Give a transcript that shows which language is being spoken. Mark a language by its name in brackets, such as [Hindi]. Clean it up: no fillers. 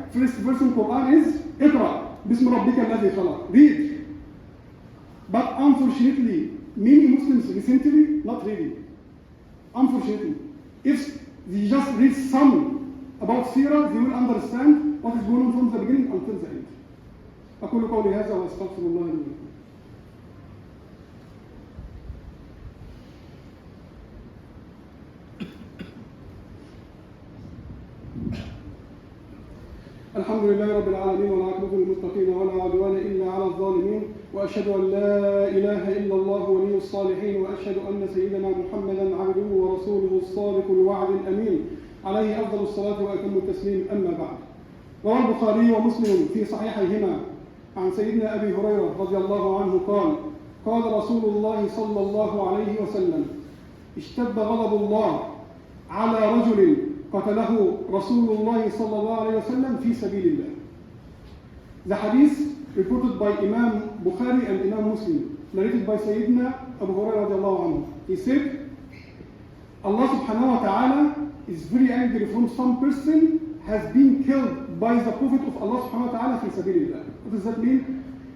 [English] First verse in Quran is [Arabic] Iqra, Bismi Rabbika alladhi khalaq. [English] Read. But unfortunately, many Muslims recently not reading. Unfortunately. If they just read some about Sirah, they will understand what is going on from the beginning until the end. [Arabic] أقول قولي هذا وأستغفر الله لي ولكم. الحمد لله رب العالمين والعاقبة للمتقين ولا عدوان إلا على الظالمين وأشهد أن لا إله إلا الله ولي الصالحين وأشهد أن سيدنا محمدا عبده ورسوله الصادق الوعد الأمين عليه أفضل الصلاة وأتم التسليم. أما بعد، روى البخاري ومسلم في صحيحيهما عن سيدنا أبي هريرة رضي الله عنه قال: قال رسول الله صلى الله عليه وسلم: اشتد غضب الله على رجل قتله رسول الله صلى الله عليه وسلم في سبيل الله. [English] The hadith reported by Imam Bukhari and Imam Muslim, narrated by Sayyidina Abu Hurairah radiallahu anhu. He said, Allah subhanahu wa ta'ala is very angry from some person has been killed by the Prophet of Allah subhanahu wa ta'ala fi sabilillah. What does that mean?